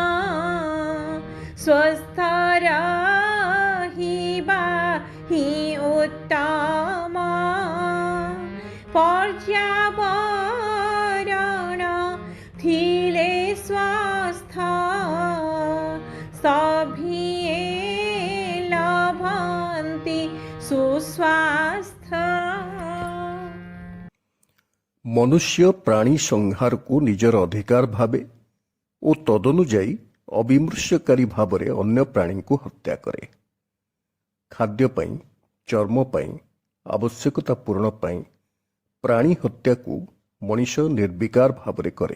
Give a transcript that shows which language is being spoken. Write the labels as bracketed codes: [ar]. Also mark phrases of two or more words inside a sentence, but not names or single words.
[or] ସ୍ୱସ୍ଥ ରହିବା ହି ଉତ୍ତମ ପର୍ଯ୍ୟାବରଣ ଥିଲେ ସ୍ୱସ୍ଥ ସଭିଏ ଲଭନ୍ତି ସୁସ୍ୱାସ୍ଥ୍ୟ। ମନୁଷ୍ୟ ପ୍ରାଣୀ ସଂହାରକୁ ନିଜର ଅଧିକାର ଭାବେ ଓ ତଦନୁଯାୟୀ ଅବିମୃଶ୍ୟକାରୀ ଭାବରେ ଅନ୍ୟ ପ୍ରାଣୀଙ୍କୁ ହତ୍ୟା କରେ। ଖାଦ୍ୟ ପାଇଁ, ଚର୍ମ ପାଇଁ, ଆବଶ୍ୟକତା ପୂରଣ ପାଇଁ ପ୍ରାଣୀ ହତ୍ୟାକୁ ମଣିଷ ନିର୍ବିକାର ଭାବରେ କରେ।